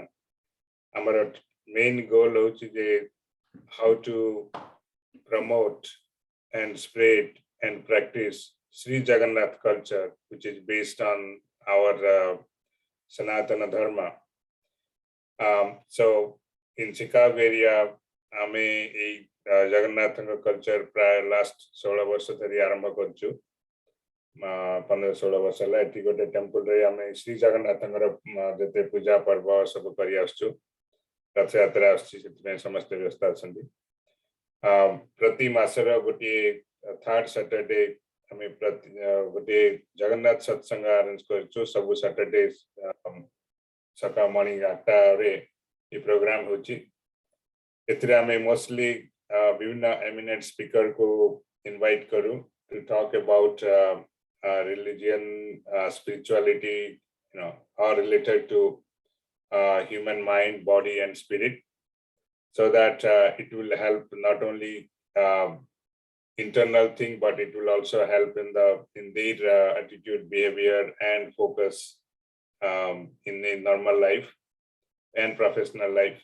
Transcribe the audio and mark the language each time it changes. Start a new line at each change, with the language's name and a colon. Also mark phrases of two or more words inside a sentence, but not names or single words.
English: Our main goal is how to promote and spread and practice Shri Jagannath culture, which is based on our Sanatana Dharma. So in Chicago area,
Odia: ଆମେ ଏ
English: Jagannath culture prior last 16 years
Odia: ଧରି ଆରମ୍ଭ କରୁଛୁ. 15-16 वर्ष ହେଲା ଏଠି ଗୋଟେ ଟେମ୍ପଲ ରେ ଆମେ ଶ୍ରୀ ଜଗନ୍ନାଥଙ୍କର ଯେତେ ପୂଜା ପର୍ବ ସବୁ କରି ଆସୁଛୁ ରଥଯାତ୍ରା ଆସୁଛି ସେଥିପାଇଁ ସମସ୍ତେ ବ୍ୟସ୍ତ ଅଛନ୍ତି ପ୍ରତି ମାସର ଗୋଟିଏ
English: third Saturday
Odia: ଆମେ ଗୋଟିଏ ଜଗନ୍ନାଥ ସତ୍ସଙ୍ଗ ଆରେଞ୍ଜ କରିଛୁ ସବୁ ସଟରଡେ ସକାଳ ମର୍ଣ୍ଣିଂ 8ଟା ରେ ଏ ପ୍ରୋଗ୍ରାମ ହେଉଛି ଏଥିରେ ଆମେ ମୋଷ୍ଟଲି ବିଭିନ୍ନ
English: eminent speaker
Odia: କୁ ଇନଭାଇଟ କରୁ to
English: talk about religion, spirituality, are related to human mind, body, and spirit, so that it will help not only internal thing, but it will also help in their attitude, behavior, and focus in a normal life and professional life.